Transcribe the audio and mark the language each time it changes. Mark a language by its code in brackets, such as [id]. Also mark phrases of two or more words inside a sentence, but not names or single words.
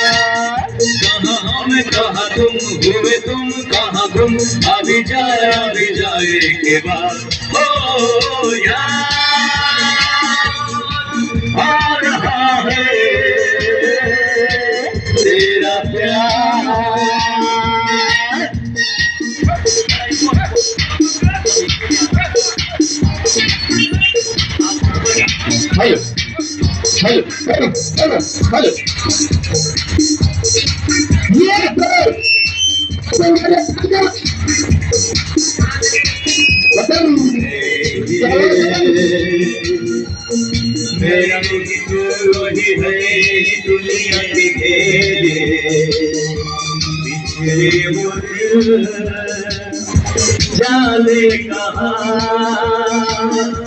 [hi] कहाँ हम कहाँ तुम, हुए तुम कहाँ गुम, अभी जाए के बाद। ओ यार आ रहा है तेरा प्यार। [tr] Hayır. Hayır. Hayır. Hayır. Hayır. Yeter. Sen gel. Bakın. [hi] मेरा तो वही है दुनिया के घेरे, बिछड़े वो दिल जाने कहाँ।